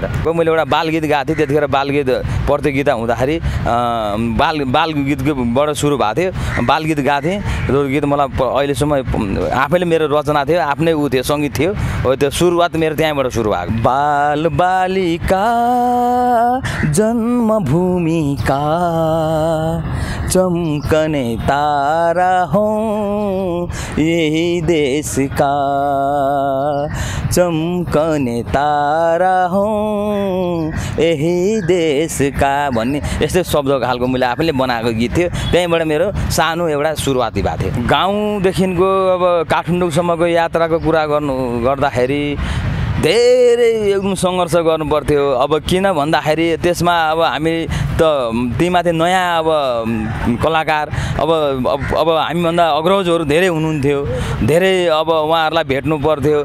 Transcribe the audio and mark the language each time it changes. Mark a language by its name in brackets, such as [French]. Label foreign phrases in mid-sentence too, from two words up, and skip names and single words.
[Nepali] मैले एउटा बालगीत गाएको थिएँ त्यतिखेर, बालगीत प्रतियोगिता हुँदाखेरि बालगीतबाट सुरु भएको थियो, बालगीत गाएको थिएँ। त्यो गीत मलाई अहिलेसम्म आफैले मेरो रचना थियो, आफ्नै ऊ थियो, सङ्गीत थियो, हो त्यो सुरुवात मेरो त्यहाँबाट सुरु भएको। [Hindi] बाल बालिका जन्मभूमिका चमकने तारा हूँ यही देश का, चमकने तारा हूँ यही देश का [Nepali] भन्ने यस्तै शब्दको खालको मैले आफैले बनाएको गीत थियो। त्यहीँबाट मेरो सानो एउटा सुरुवाती भएको थियो। गाउँदेखिको अब काठमाडौँसम्मको यात्राको कुरा गर्दाखेरि धेरै एकदम सङ्घर्ष गर्नुपर्थ्यो। अब किन भन्दाखेरि त्यसमा अब हामी त तीमाथि नयाँ अब कलाकार अब हामीभन्दा अग्रजहरू धेरै हुनुहुन्थ्यो, धेरै अब उहाँहरूलाई भेट्नु पर्थ्यो।